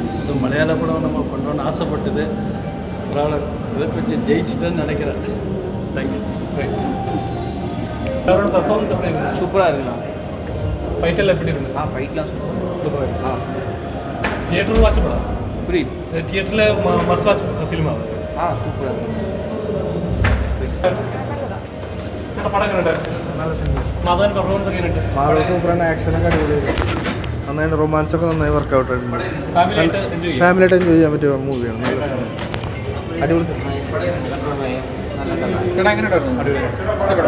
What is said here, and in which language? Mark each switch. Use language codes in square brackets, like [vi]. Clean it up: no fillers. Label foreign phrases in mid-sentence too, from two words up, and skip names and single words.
[ta] இது மலையாள படம் நம்ம பண்ணுறோன்னு ஆசைப்பட்டது. அதனால் இதை கொஞ்சம் ஜெயிச்சிட்டேன்னு நினைக்கிறேன். தேங்க்யூ. அவரோட பர்ஃபார்மன்ஸ் எப்படி இருக்குது? சூப்பராக இருக்கலாம். ஃபைட்டெல்லாம் எப்படி இருக்குது? ஃபைட்லாம் சூப்பராக. [en] theatre watch [ta] படம் புரியுது. தியேட்டரில் [en] must watch film [ta] ஆகுது. சூப்பராக இருக்கு. [ml] പടം എങ്ങനെയുണ്ട്? മാധവൻ പെർഫോമൻസ് എങ്ങനെയുണ്ട്? മാധവ് സൂപ്പറാണ്. ആക്ഷനൊക്കെ അടിപൊളിയായിരുന്നു. നന്നായിട്ട് റൊമാൻസൊക്കെ നന്നായി വർക്കൗട്ട് ആയിട്ടുണ്ട്. ഫാമിലിയായിട്ട് എൻജോയ് ചെയ്യാൻ പറ്റിയ മൂവിയാണ്. നല്ല അടിപൊളി. ചേട്ടാ എങ്ങനെയുണ്ടായിരുന്നു? ഇഷ്ടപ്പെട്ടോ?